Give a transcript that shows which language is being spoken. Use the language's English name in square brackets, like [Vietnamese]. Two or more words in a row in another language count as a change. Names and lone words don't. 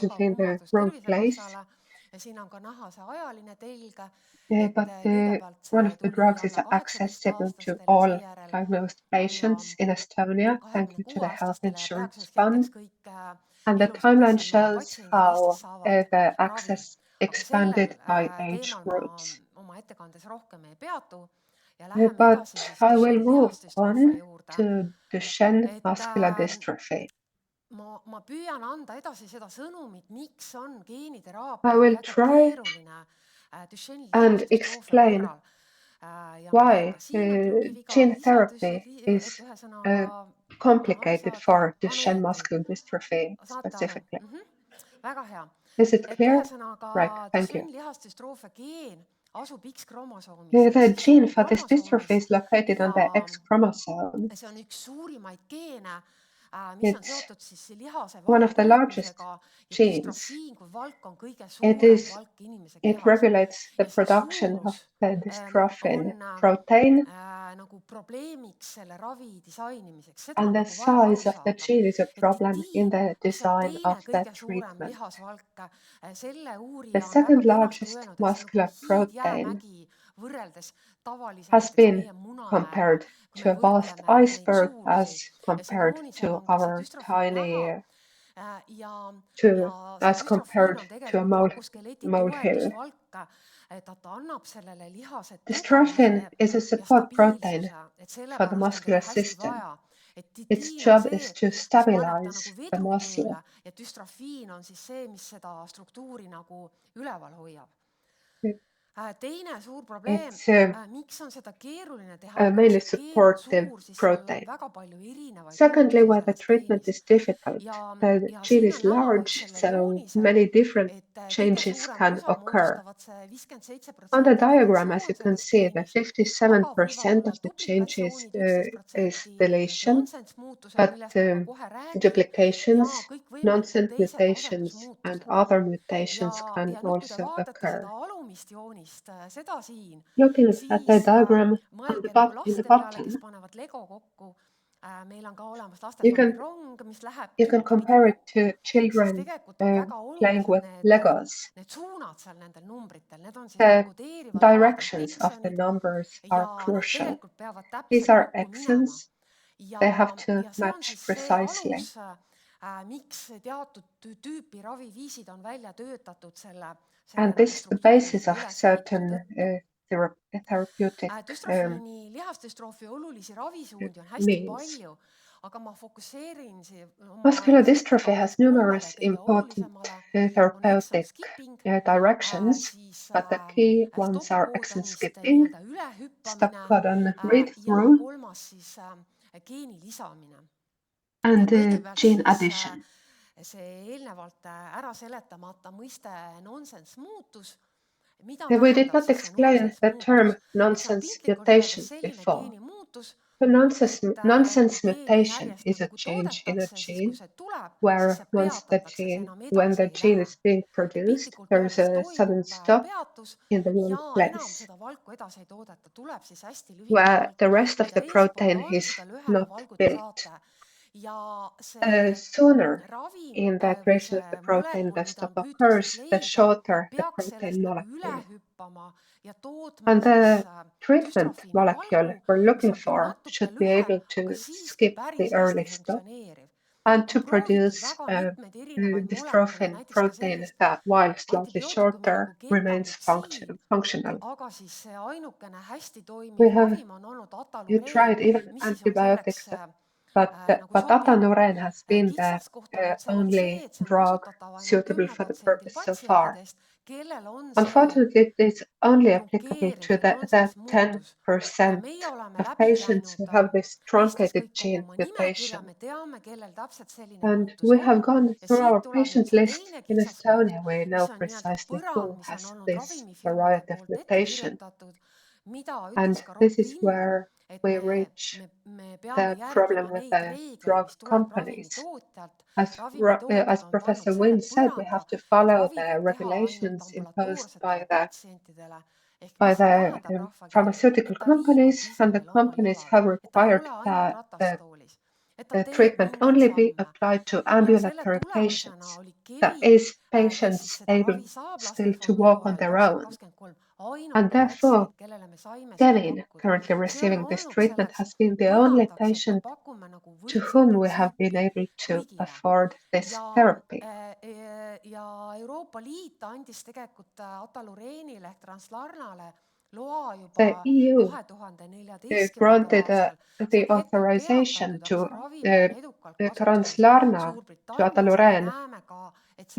[English] unfortunately in the [Estonian] kummardus [English] wrong place. [Estonian] Tervisekassale ja siin on ka näha see ajaline telg, [English] but [Estonian] et kõigepealt [English] one [Estonian] see [English] of the [Estonian] tuli [English] drugs is [Estonian] alla [English] accessible to [Estonian] 18-aastastel ja [English] all [Estonian] seejärel [English] diagnosed [Estonian] alla [English] patients in Estonia, thank you to the Health [Estonian] 26-aastastele ja [English] Insurance [Estonian] praeguseks [English] Fund. [Estonian] hetkeks kõik [English] And the [Estonian] elusad [English] timeline [Estonian] Essenmaa [English] shows [Estonian] patsiendid [English] how [Estonian] Eestis saavad [English] the [Estonian] ravi. [English] access [Estonian] Aga sellel [English] expanded by age [Estonian] teemal ma [English] groups. [Estonian] oma ettekandes rohkem ei peatu ja läheme [English] But [Estonian] edasi siis [English] I will Duchenne move [Estonian] lihasdüstroofi [English] on [Estonian] juurde. [English] to Duchenne [Estonian] Et [English] muscular dystrophy. [Estonian] ma püüan anda edasi seda sõnumit, miks on [English] I [Estonian] geeniteraapia [English] will [Estonian] väga [English] try [Estonian] keeruline Duchenne [English] and [Estonian] lihasdüstroofia [English] explain [Estonian] korral. Ja ma näen [English] why [Estonian] ka siin on trükiviga [English] gene [Estonian] lisaldus, [English] therapy is [Estonian] et ühesõnaga [English] complicated for Duchenne [Estonian] õieti, [English] muscular dystrophy [Estonian] saate aru? [English] specifically. [Estonian] Väga hea. [English] Is it [Estonian] Et [English] clear? [Estonian] ühesõnaga [English] Right, thank you. [Estonian] Duchenne lihasdüstroofia geen asub X-kromosoomis [English] The [Estonian] ehk siis [English] gene for this dystrophy [Estonian] sookromosoomis [English] is located on the [Estonian] ja [English] X chromosome. [Estonian] see on üks suurimaid geene, mis on [English] It's [Estonian] seotud siis lihase [English] one [Estonian] valu [English] of the largest [Estonian] tootmisega ja [English] genes. [Estonian] düstrofiin kui valk on kõige [English] It [Estonian] suurem [English] is [Estonian] valk inimese [English] It [Estonian] kehas. [English] regulates the [Estonian] Ja see [English] production of [Estonian] suurus [English] the [Estonian] on [English] dystrophin protein, [Estonian] nagu probleemiks selle ravi disainimiseks. Seda [English] and [Estonian] on [English] the [Estonian] nagu vaja aru [English] size of the [Estonian] saada. [English] gene is a [Estonian] Et [English] problem in [Estonian] titin, [English] the [Estonian] mis on [English] design [Estonian] teine [English] of that [Estonian] kõige suurem [English] treatment. [Estonian] lihasvalk, selle [English] The [Estonian] uurija on [English] second [Estonian] väga kenasti [English] largest [Estonian] öelnud, et see on nagu [English] muscular protein [Estonian] hiidjäämägi võrreldes tavalise [English] has [Estonian] näiteks [English] been [Estonian] meie munamäega, [English] compared [Estonian] kui [English] to [Estonian] me [English] a [Estonian] vast võrdleme neid [English] iceberg [Estonian] suurusi. [English] as [Estonian] Ja siin [English] compared [Estonian] joonisel [English] to [Estonian] on ka see [English] our [Estonian] düstrofiin näha. [English] tiny [Estonian] Ja [English] as [Estonian] see düstrofiin [English] compared [Estonian] on [English] to a [Estonian] tegelikult rakuskeleti [English] molehill. [Estonian] toetusvalk, et ta annab sellele lihase [English] Dystrophin [Estonian] tugevuse [English] is a [Estonian] ja [English] support protein [Estonian] stabiilsuse, et [English] for the [Estonian] sellepärast on [English] muscular [Estonian] teda hästi [English] system. [Estonian] vaja. Et [English] Its [Estonian] titiin on [English] job [Estonian] see, [English] is to [Estonian] mis paneb ta nagu [English] stabilize the [Estonian] vedu [English] muscle. [Estonian] tööle ja düstrofiin on siis see, mis seda struktuuri nagu üleval hoiab. Teine suur probleem, [English] It's [Estonian] miks on seda keeruline teha, kuna [English] mainly [Estonian] see geen on [English] supportive [Estonian] suur, siis seal on [English] protein. [Estonian] väga palju erinevaid [English] Secondly, [Estonian] muutusi [English] where the [Estonian] selles [English] treatment [Estonian] geenis. [English] is difficult, the [Estonian] Ja [English] gene [Estonian] siin [English] is [Estonian] on näha [English] large, [Estonian] sellel [English] so [Estonian] joonisel, [English] many different [Estonian] et kõige [English] changes [Estonian] suurema [English] can [Estonian] osa [English] occur. [Estonian] moodustavad see 57% [English] On the diagram, as you [Estonian] deletsioon [English] can [Estonian] selles [English] see, the [Estonian] geenis, aga võivad [English] 57% [Estonian] olla [English] of the changes [Estonian] duplikatsioonid [English] is 11%, deletion, [Estonian] nonsense muutused, [English] but [Estonian] millest ma ka kohe räägin, [English] duplications, [Estonian] ja kõikvõimalikud [English] nonsense [Estonian] teised [English] mutations, and [Estonian] asendusmuutused. [English] other mutations can [Estonian] Ja nüüd, kui te [English] also [Estonian] vaatate seda [English] occur. [Estonian] alumist joonist, seda siin, [English] Looking at the [Estonian] siis [English] diagram on [Estonian] mõelge [English] the [Estonian] nagu [English] in the [Estonian] laste peale, kes [English] bottom, [Estonian] panevad Lego kokku. Meil on ka olemas [English] you [Estonian] lastetoolirong, mis läheb [English] you can [Estonian] tükkipidi [English] compare it to [Estonian] kokku, siis [English] children [Estonian] tegelikult on väga [English] playing with [Estonian] olulised [English] Legos. [Estonian] need suunad seal nendel numbritel, need on siis need [English] The [Estonian] kodeerivad alad, [English] directions [Estonian] need [English] of the [Estonian] eksonid, [English] numbers [Estonian] ja [English] are [Estonian] nad [English] crucial. [Estonian] tegelikult peavad [English] These [Estonian] täpselt [English] are [Estonian] kokku minema. [English] axons. They have to [Estonian] Ja see on [English] match [Estonian] siis see [English] precisely. [Estonian] alus, miks teatud tüüpi raviviisid on välja töötatud selle [English] And [Estonian] nagu [English] this is the basis [Estonian] struktuurilise [English] of [Estonian] ülesehituse [English] certain therapeutic [Estonian] Dystrofiini lihasdüstroofia olulisi ravisuundi on hästi [English] means. [Estonian] palju, aga ma fokusseerin oma [English] Muscular dystrophy [Estonian] ettekandes [English] has [Estonian] kolmele [English] numerous [Estonian] kõige [English] important [Estonian] olulisemale. On exon [English] therapeutic skipping, directions, [Estonian] siis [English] but the key ones are exon [Estonian] stopp-koodonist [English] skipping, [Estonian] nii-öelda [English] stop [Estonian] ülehüppamine [English] codon read [Estonian] ja [English] through, [Estonian] kolmas siis geeni lisamine. [English] and [Estonian] Kõigepealt [English] gene [Estonian] siis [English] addition. [Estonian] see eelnevalt ära seletamata mõiste nonsense muutus. Mida [English] We did [Estonian] tähendab [English] not [Estonian] siis see [English] explain nonsense the term [Estonian] muutus? Et see on [English] nonsense [Estonian] piltlikult öeldes [English] mutation [Estonian] selline [English] before. [Estonian] geenimuutus, [English] The [Estonian] et [English] nonsense [Estonian] kui geeni [English] mutation [Estonian] järjest [English] is a [Estonian] nagu [English] change in a [Estonian] toodetakse, siis kui [English] gene [Estonian] see tuleb, siis [English] where [Estonian] see peatatakse, see enam [English] when [Estonian] edasi [English] the [Estonian] ei [English] gene [Estonian] lähe. [English] is being [Estonian] Et [English] produced, [Estonian] piltlikult [English] there is [Estonian] öeldes [English] a sudden [Estonian] toimub [English] stop [Estonian] peatus [English] in the wrong [Estonian] ja enam [English] place [Estonian] seda valku edasi ei toodeta, tuleb siis hästi lühike [English] where [Estonian] valk. [English] the rest [Estonian] Kui [English] of [Estonian] te [English] the protein [Estonian] eespool [English] is [Estonian] seda lühema [English] not [Estonian] valgu te [English] built. [Estonian] saate ja see [English] Sooner [Estonian] ravim [English] in the [Estonian] või [English] creation of the [Estonian] see [English] protein [Estonian] molekul, [English] the [Estonian] mida [English] stop [Estonian] on püütud siis [English] occurs, the [Estonian] leida, [English] shorter the [Estonian] peaks [English] protein [Estonian] sellest nagu üle [English] molecule. [Estonian] hüppama ja tootma [English] And [Estonian] siis [English] the treatment [Estonian] dystrofiini [English] molecule [Estonian] valgu, [English] we're [Estonian] mis [English] looking [Estonian] on küll [English] for [Estonian] natuke [English] should be [Estonian] lühem, [English] able [Estonian] aga [English] to [Estonian] siiski [English] skip [Estonian] päris [English] the [Estonian] hästi [English] early stop [Estonian] funktsioneeriv. [English] and to [Estonian] On proovitud [English] produce [Estonian] väga mitmeid erinevaid molekule, [English] dystrophin [Estonian] näiteks ka [English] protein [Estonian] sellist [English] that, while slightly [Estonian] antibiootikumi nagu [English] shorter, remains [Estonian] getamitsid, [English] functional. [Estonian] aga siis see ainukene hästi [English] We [Estonian] toimiv [English] have [Estonian] ravim on olnud atalureen, [English] tried even [Estonian] mis siis on selleks [English] antibiotics, but [Estonian] nagu [English] but [Estonian] sobiv. [English] Atanuren has been the [Estonian] Kitsaskoht on nüüd seal on see, [English] only [Estonian] et see on [English] drug [Estonian] kasutatav ainult [English] suitable for the [Estonian] 10%-l [English] purpose so far. [Estonian] patsientidest, kellel on see [English] Unfortunately, it is only applicable [Estonian] trunkeeriv [English] to [Estonian] või [English] the [Estonian] nonsense muutus. Ja [English] 10% [Estonian] meie oleme [English] of [Estonian] läbi [English] patients who [Estonian] käinud [English] have this [Estonian] Eestis [English] truncated [Estonian] kõik kogu [English] gene [Estonian] oma nimekirja, [English] mutation. [Estonian] me teame, kellel täpselt selline [English] And [Estonian] muutus [English] we have [Estonian] on. [English] gone [Estonian] Ja [English] through [Estonian] siit [English] our [Estonian] tuleb nüüd [English] patient [Estonian] see [English] list [Estonian] teine [English] in [Estonian] kitsaskoht, [English] Estonia. We [Estonian] mis [English] know [Estonian] on nii-öelda [English] precisely [Estonian] põrand, [English] who [Estonian] mis on [English] has [Estonian] olnud [English] this [Estonian] ravimifirmade [English] variety of [Estonian] poolt ette [English] mutation. [Estonian] kirjutatud, mida [English] And [Estonian] ütles ka Rob [English] this is Lind, where [Estonian] et [English] we reach [Estonian] me peame [English] the problem [Estonian] järgima [English] with [Estonian] neid [English] the [Estonian] reegleid, [English] drug [Estonian] mis tuleb [English] companies. [Estonian] ravimitootjalt. [English] As [Estonian] Ravimitootjad on pannud [English] Professor [Estonian] selle [English] Wynn said, we [Estonian] põranda, [English] have to [Estonian] et [English] follow [Estonian] ravi [English] the [Estonian] võib teha ainult [English] regulations imposed [Estonian] ambulatoorsetele [English] by [Estonian] patsientidele. Ehk mis see tähendab rahvakeeles, [English] pharmaceutical [Estonian] et ta liigub [English] companies, [Estonian] ise [English] and the [Estonian] veel omal [English] companies [Estonian] jalal, [English] have [Estonian] et ta ei [English] required [Estonian] ole ainult [English] that the [Estonian] ratastoolis. et ta teeb [English] treatment [Estonian] mingeid [English] only be [Estonian] samme [English] applied to [Estonian] ja selle [English] ambulatory [Estonian] tulemusena [English] patients? [Estonian] oli [English] That Keri, is [Estonian] kes siis [English] patients [Estonian] seda [English] able [Estonian] ravi saab [English] still to [Estonian] lastefondi [English] walk on [Estonian] toel [English] their own. 2023, And [Estonian] ainuke [English] therefore, [Estonian] patsient, kellele me saime seda [English] Kevin, [Estonian] pakkuda. [English] currently [Estonian] See on [English] receiving this [Estonian] olnud [English] treatment, [Estonian] selleks [English] has been the only [Estonian] põrandaks, et me [English] patient [Estonian] pakume nagu [English] to [Estonian] võrdset [English] whom we have been [Estonian] printsiipi [English] able to [Estonian] kõigile. [English] afford this therapy. [Estonian] Ja Euroopa Liit andis tegelikult Atalureenile ehk Translarnale loa [English] The [Estonian] juba [English] EU 2014. granted [Estonian] aastal. See [English] the [Estonian] on hetkel [English] authorization [Estonian] peatatud, aga [English] to [Estonian] see ravim on edukalt kasutamisel [English] Translarna to [Estonian] Suurbritannias ja me Ataluren näeme ka, et see